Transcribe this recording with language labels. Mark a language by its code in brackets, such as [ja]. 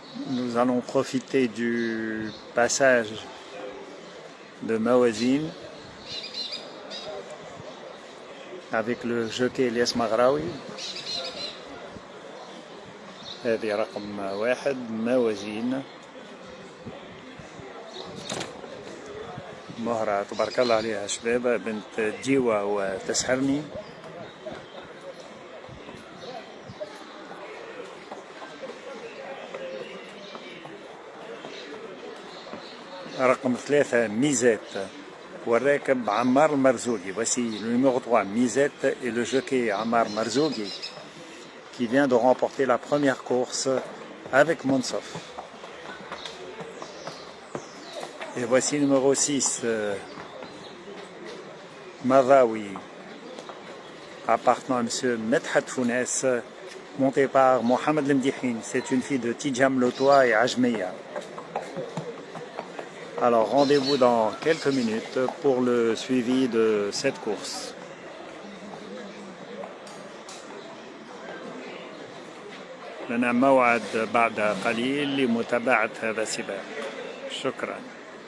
[fr] Nous allons profiter du passage de Mawazine avec le jockey Elias Maghraoui. [ar] هذه رقم 1 موازين مهرة تبارك الله عليها شبابة بنت جيوة وتسحرني. رقم 3 Misette والراكب عمار المرزوقي. [fr] Voici le numéro 3 Misette et le jockey Ammar Marzouki qui vient de remporter la première course avec Monsof. Et voici le numéro 6 Madawi appartenant à M. Medhat Founès, monté par Mohamed Lemdihin. C'est une fille de Tijam Lotoa et Ajmeya. Alors rendez-vous dans quelques minutes pour le suivi de cette course. [ar] لنا موعد بعد قليل لمتابعة هذا السباق. شكرا.